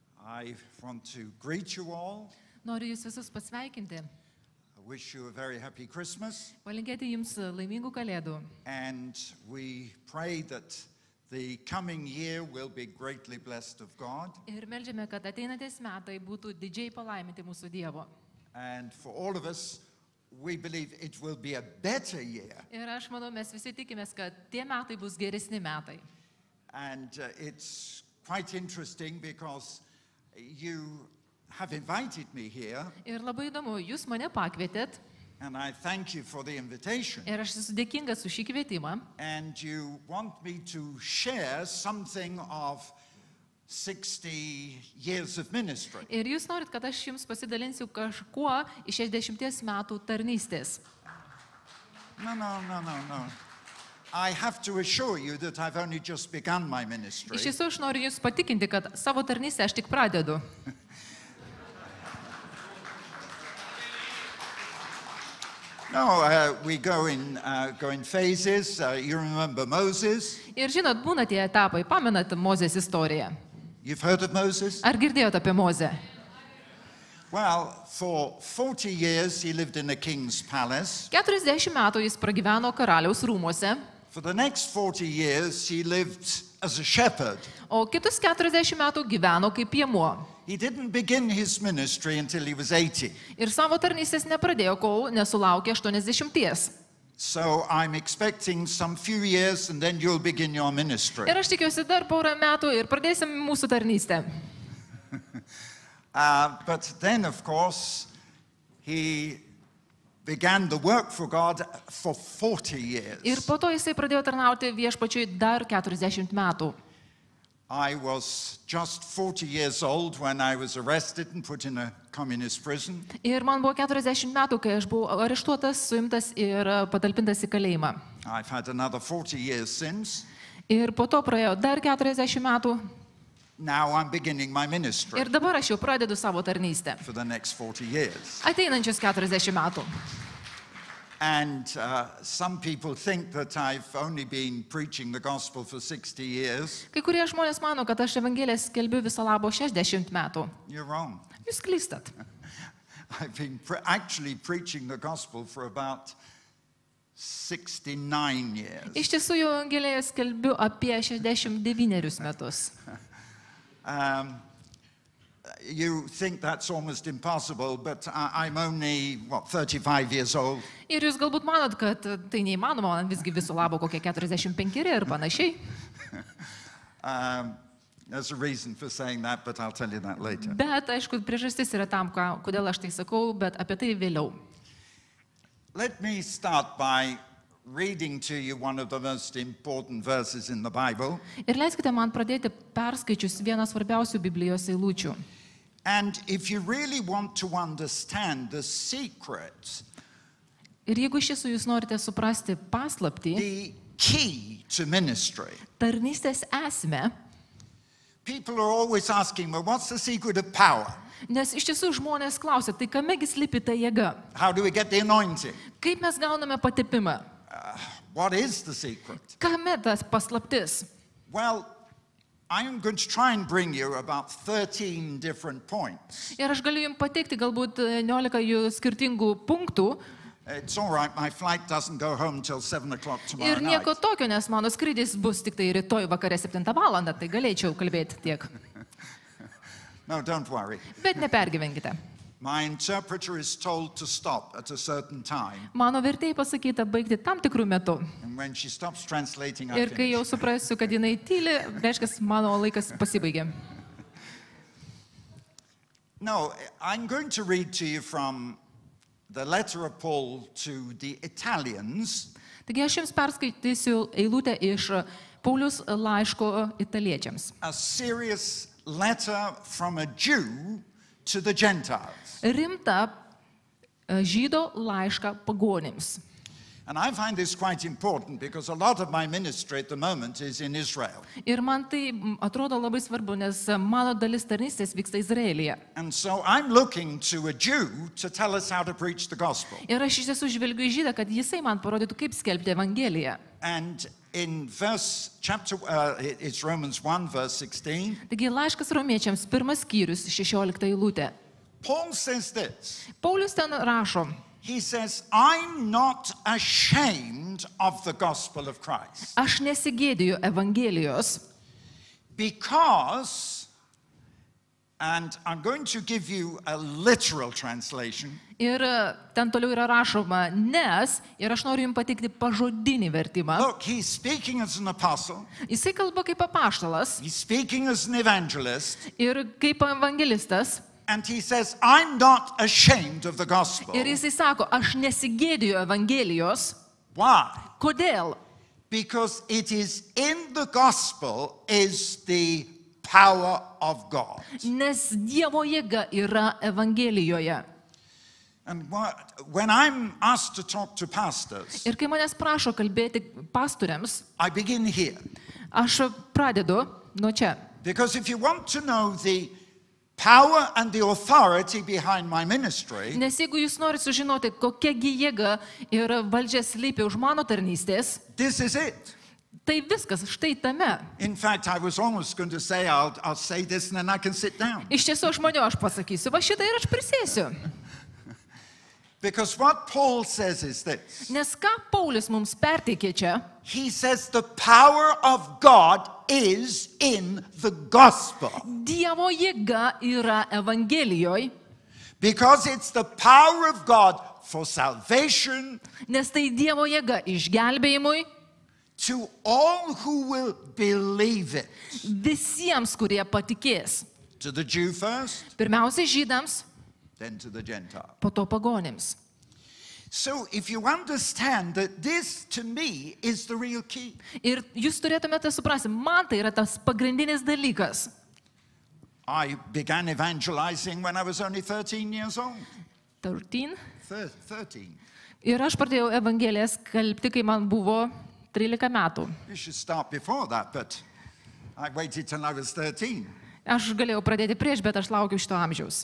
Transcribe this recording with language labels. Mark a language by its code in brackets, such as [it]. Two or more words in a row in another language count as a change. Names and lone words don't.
[en] I want to greet you all. [lt] Noriu jūs visus pasveikinti. [en] I wish you a very happy Christmas. [lt] Palinkėti jums laimingų kalėdų. [en] And we pray that the coming year will be greatly blessed of God. [lt] Ir meldžiame, kad ateinantys metai būtų didžiai palaiminti mūsų Dievo. [en] And for all of us, we believe it will be a better year. [lt] Ir aš manau, mes visi tikimės, kad tie metai bus geresni metai. [en] And it's quite interesting because you have invited me here. [lt] Ir labai įdomu, jūs mane pakvietėt. [en] And I thank you for the invitation. [lt] Ir aš esu dėkingas už šį kvietimą. [en] And you want me to share something of 60 years of ministry. [lt] Ir jūs norit, kad aš jums pasidalinsiu kažkuo iš 60 metų tarnystės. [en] No. I have to assure you that I've only just begun my ministry. [lt] Iš tiesų, aš noriu jūs patikinti, kad savo tarnystę aš tik pradedu. [en] No, we go in phases. You remember Moses? [lt] Ir žinot, būna tie etapai, pamenat Mozės istoriją. [en] You've heard of Moses? [lt] Ar girdėjot apie Mozę? [en] Well, for 40 years he lived in a king's palace. [lt] 40 metų jis pragyveno karaliaus rūmuose, [en] For the next 40 years he lived as a shepherd. [lt] o kitus 40 metų gyveno kaip piemuo. [en] He didn't begin his ministry until he was 80. [lt] Ir savo tarnystės nepradėjo, kol nesulaukė 80. [en] So I'm expecting some few years and then you'll begin your ministry. [lt] Ir aš tikiuosi dar porą metų ir pradėsim mūsų tarnystę. [en] But then, of course, he began the work for God for 40 years. [lt] Ir po to jisai pradėjo tarnauti viešpačiui dar 40 metų. [en] I was just 40 years old when I was arrested and put in a communist prison. [lt] Ir man buvo 40 metų, kai aš buvau areštuotas, suimtas ir patalpintas į kalėjimą. [en] I've had another 40 years since. [lt] Ir po to praėjo dar 40 metų. [en] Now I'm beginning my ministry [lt] Ir dabar aš jau pradedu savo tarnystę. [en] for the next 40 years. [lt] Ateinančius 40 metų. [en] And some people think that I've only been preaching the gospel for 60 years. [lt] Kai kurie žmonės mano, kad aš evangeliją skelbiu viso labo 60 metų. [en] You're wrong. [lt] Jūs klystat. [en] I've been actually preaching the gospel for about 69 years. [lt] Iš tiesų, jau evangeliją skelbiu apie 69 metus. [en] You think that's almost impossible, but I'm only, 35 years old. [lt] Ir jūs galbūt manot, kad tai neįmanoma, man visgi viso labo kokie 45 ir panašiai. [en] There's a reason for saying that, but I'll tell you that later. [lt] Bet, aišku, priežastis yra tam, kodėl aš tai sakau, bet apie tai vėliau. [en] Let me start by reading to you one of the most important verses in the Bible. [lt] Ir leiskite man pradėti perskaičius vieną svarbiausių Biblijos eilučių. [en] And if you really want to understand the secret, [lt] Ir jeigu iš tiesų jūs norite suprasti paslaptį, [en] the key to ministry, [lt] tarnystės esmę, [en] people are always asking, well, what's the secret of power? [lt] nes iš tiesų žmonės klausia, tai kamegi slypi ta jėga? [en] How do we get the anointing? [lt] Kaip mes gauname patepimą? [en] What is the secret? [lt] Kame tas paslaptis? [en] Well, I'm going to try and bring you about 13 different points. [lt] Ir aš galiu jums pateikti galbūt 11 jų skirtingų punktų. [en] It's all right, my flight doesn't go home till 7 o'clock tomorrow [lt] Ir nieko [en] night. [lt] tokio, nes mano skrydis bus tik tai rytoj vakare 7 valandą, tai galėčiau kalbėti tiek. [en] No, don't worry. [lt] Bet nepergyvenkite. [en] My interpreter is told to stop at a certain time. [lt] Mano vertėjai pasakyta baigti tam tikrų metų. [en] And when she stops translating, I [lt] Ir kai jau [en] finish. [lt] suprasiu, kad jinai tyli, reiškia, mano laikas pasibaigė. [en] No, I'm going to read to you from the letter of Paul to the Italians. [lt] Taigi aš jums perskaitysiu eilutę iš Pauliaus laiško italiečiams. [en] A serious letter from a Jew to the Gentiles. [lt] Rimta žydo laišką pagonims. [en] And I find this quite important because a lot of my ministry at the moment is in Israel. [lt] Ir man tai atrodo labai svarbu, nes mano dalis tarnystės vyksta Izraelyje. [en] And so I'm looking to a Jew to tell us how to preach the gospel. [lt] Ir aš iš tiesų žvelgiu į žydą, kad jisai man parodytų, kaip skelbti evangeliją. [en] And in it's Romans 1, verse 16. [lt] Taigi laiškas romiečiams, 1 skyrius, 16 eilutė. [en] Paul says this. [lt] Paulius ten rašo, [en] He says, I'm not ashamed of the gospel of Christ. [lt] aš nesigėdiju Evangelijos, [en] Because, and I'm going to give you a literal translation. [lt] ir ten toliau yra rašoma, nes, ir aš noriu jums pateikti pažodinį vertimą. [en] Look, he's speaking as an apostle. [lt] Jisai kalba kaip apaštalas [en] He's speaking as an evangelist. [lt] ir kaip evangelistas. [en] And he says, I'm not ashamed of the gospel. [lt] Ir jisai sako, aš nesigėdiju Evangelijos. [en] Why? [lt] Kodėl? [en] Because it is in the gospel is the power of God. [lt] Nes Dievo jėga yra Evangelijoje. [en] And when I'm asked to talk to pastors, [lt] Ir kai manęs prašo kalbėti pastoriams, [en] I begin here. [lt] aš pradedu nuo čia. [en] Because if you want to know the power and the authority behind my ministry, [lt] Nes jeigu jūs norite sužinoti, kokiagi jėga ir valdžia slypi už mano tarnystės, [en] this is it. [lt] tai viskas štai tame. [en] In fact, I was almost going to say, I'll say this and then I can sit down. [lt] Iš tiesų aš maniau, aš pasakysiu, va šitą ir aš prisėsiu. [en] Because what Paul says is this. [lt] Nes ką Paulius mums perteikė čia? [en] He says the power of God is in the gospel. [lt] Dievo jėga yra Evangelijoje, [en] Because it's the power of God for salvation [lt] nes tai Dievo jėga išgelbėjimui [en] to all who will believe it. [lt] visiems, kurie patikės. [en] To the Jew first, [lt] Pirmiausia žydams, [en] then to the Gentile. [lt] po to pagonims. [en] So if you understand that this to me is the real key. [lt] Ir jūs turėtumėte suprasti, man tai yra tas pagrindinis dalykas. [en] I began evangelizing when I was only 13 years old. [lt] 13. 13. Ir aš pradėjau Evangeliją skelbti, kai man buvo 13 metų. [en] You should start before that, but I waited till I was 13. [lt] Aš galėjau pradėti prieš, bet aš laukiu šito amžiaus.